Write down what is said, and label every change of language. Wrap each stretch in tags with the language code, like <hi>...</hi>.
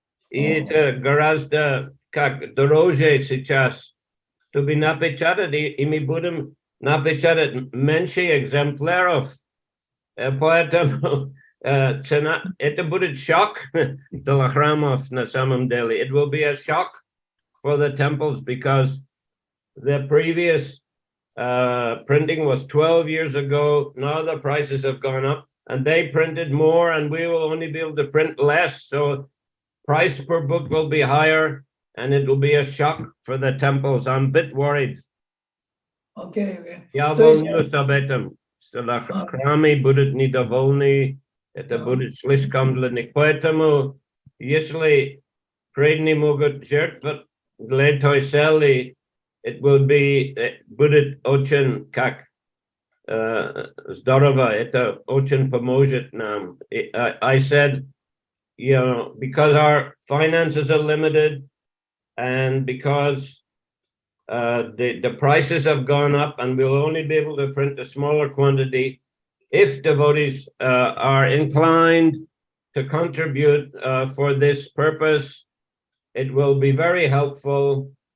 <ru>И это гораздо дороже сейчас. Чтобы напечатать, и мы будем напечатать меньше экземпляров. Поэтому цена, это будет шок для храмов на самом деле.</ru> <en>It will be a shock for the temples because the previous printing was 12 years ago. Now the prices have gone up and they printed more and we will only be able to print less. So price per book will be higher and it will be a shock for the temples. I'm a bit worried. Okay.</en> <ru>Я волнуюсь об этом. Храмы будут недовольны, это будет слишком для них. Поэтому, если преданные могут жертвовать для той цели,</ru> <en>it will be,</en> <ru>будет очень здорово, это очень поможет нам.</ru> <en>I said, because our finances are limited and because the prices have gone up and we'll only be able to print a smaller quantity. If devotees are inclined to contribute for this purpose, it will be very helpful.</en>